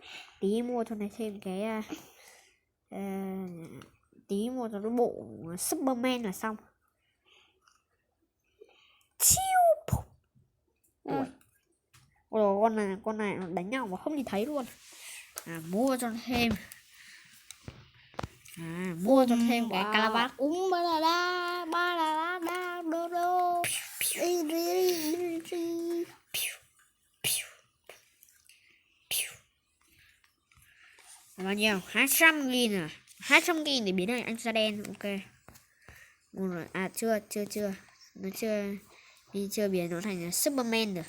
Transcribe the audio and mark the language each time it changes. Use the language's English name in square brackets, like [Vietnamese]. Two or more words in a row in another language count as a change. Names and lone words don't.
[Vietnamese] Tí mua cho này thêm cái tí mua cho nó bộ Superman là xong. Chiu. Ôi, con này nó đánh nhau mà không nhìn thấy luôn. Mua cho nó thêm. Mua cho thêm cái calabash. Ba la da đô. Bao nhiêu? 200.000 à? 200.000 để biến thành anh da đen. Ok. Rồi. Chưa. Nó chưa biến nó thành Superman được.